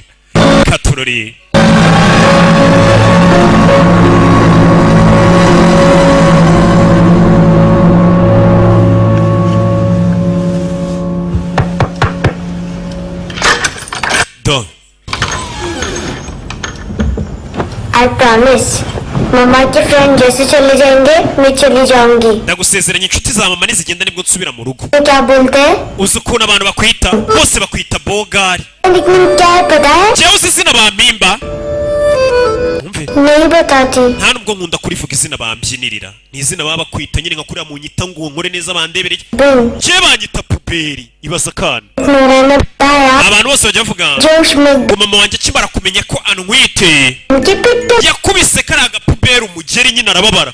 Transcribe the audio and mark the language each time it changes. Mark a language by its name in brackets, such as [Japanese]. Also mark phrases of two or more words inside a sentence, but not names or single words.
[Kinyarwanda] Katurori do. [English] I promise. [Hindi] Mama के फ्रेंड जैसे चले जाएंगे मैं चली जाऊंगी. [Kinyarwanda] Ndagusezeranya inshuti za mama nizigenda nibwo nsubira mu rugo. [Hindi] क्या बोलते हैं? [Kinyarwanda] Uzi ukuntu abantu bakwita bose bakwita bogari. [Hindi] लेकिन क्या है पता है? [Kinyarwanda] Jewe uzi izina bampimba? [Hindi] नहीं बताती. [Kinyarwanda] Nta nubwo nkunda kurivuga izina bambyinirira. Ni izina baba bakwita nyine nka kuriya mu nyita ngo nkore neza bandebereye. Je banyita puberi. Ibaza kana. Abantu bose bajya bavuga mama wanjye akimara kumenya ko antwite yakubise karaga puberi umugeri nyine arababara.